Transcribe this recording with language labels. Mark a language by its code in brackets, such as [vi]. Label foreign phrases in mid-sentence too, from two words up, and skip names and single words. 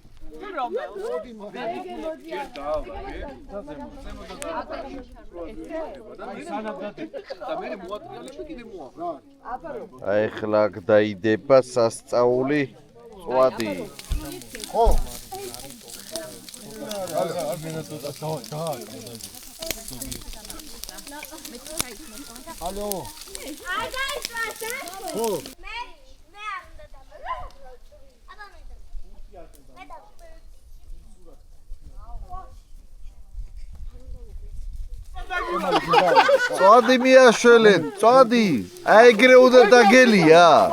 [ka] აი ხლა დაიდება სასწაული წვადი. ხო. ალო. [en] Hi guys, what's up? [ka] ხო. მე არ უნდა დაბა. აბა მე დაბა. წვადი მიაშველეთ, წვადი. აი ეგრე უნდა დაგელია.